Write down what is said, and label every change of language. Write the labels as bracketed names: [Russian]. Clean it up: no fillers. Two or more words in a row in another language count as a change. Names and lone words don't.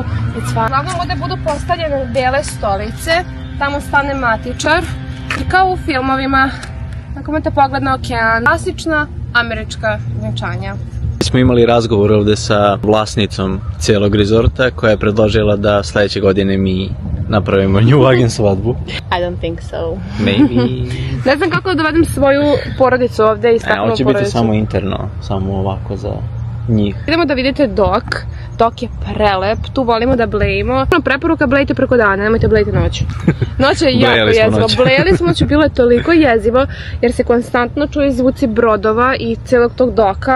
[Serbian] Uglavnom ovdje budu postavljene bele stolice, tamo stane matičar i kao u filmovima, ako imate pogled na okean, klasična američka venčanja. Smo imali razgovor ovdje sa vlasnicom cijelog rezorta koja je predložila da sljedeće godine mi napravimo Njuvagen svadbu. [English] I don't think so. Maybe. [Serbian] Ne znam kako da dovedem svoju porodicu ovdje i staknu porodicu. Hoće biti samo interno, samo ovako za njih. Idemo da vidite dok. Dok je prelep, tu volimo da blejimo. Preporuka blejte preko dana, nemojte blejte noć. Noć je jako jezivo. Blejali smo noć, bilo je toliko jezivo jer se konstantno čuju zvuci brodova i celog tog doka.